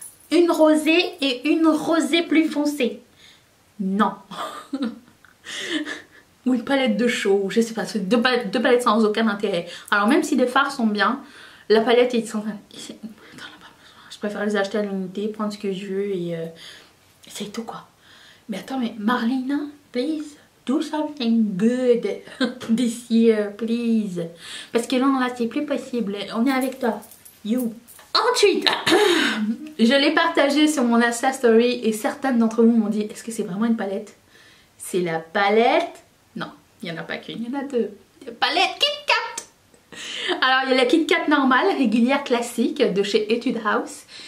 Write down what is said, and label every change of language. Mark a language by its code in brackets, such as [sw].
[fr] Une rosée et une rosée plus foncée. Non. Ou une palette de chaud, je sais pas, deux palettes sans aucun intérêt. Alors même si les fards sont bien, la palette est sans... Je préfère les acheter à l'unité, prendre ce que je veux et c'est tout quoi. Mais attends, mais [en] Marlena, please, do something good this year, please. [fr] Parce que là, c'est plus possible. On est avec toi. You. Ensuite, je l'ai partagé sur mon Insta Story et certaines d'entre vous m'ont dit, est-ce que c'est vraiment une palette? C'est la palette... Non, il n'y en a pas qu'une, il y en a 2. La palette Kit Kat. Alors, il y a la Kit Kat normale, régulière, classique, de chez Etude House.